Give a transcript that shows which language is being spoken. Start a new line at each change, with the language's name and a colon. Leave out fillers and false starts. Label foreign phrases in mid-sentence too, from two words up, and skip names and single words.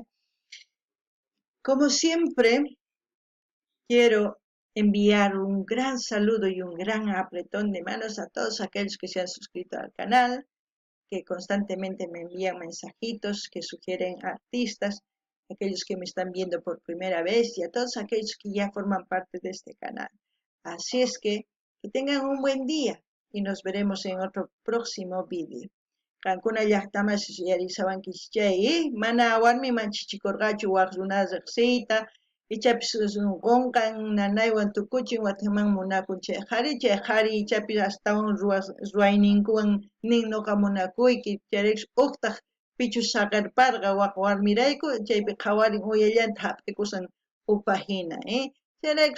Spanish: Como siempre, quiero enviar un gran saludo y un gran apretón de manos a todos aquellos que se han suscrito al canal, que constantemente me envían mensajitos, que sugieren artistas, aquellos que me están viendo por primera vez y a todos aquellos que ya forman parte de este canal. Así es que tengan un buen día y nos veremos en otro próximo vídeo.
Quechua: Kankuna llaqtaman yarisawankichay, mana warmiman chichikurqachu waq runa riqsiyta, ichapis qunqan nanaywan tukuchin wataman munakun chay qhari ichapis astawan ruwayninkuwan nin ñuqa munakuyki, chayrikus uqtaq pichus saqirparqa waq warmirayku, chaypi qhawarin uyallanta hap'ikusan upajina, chayraykus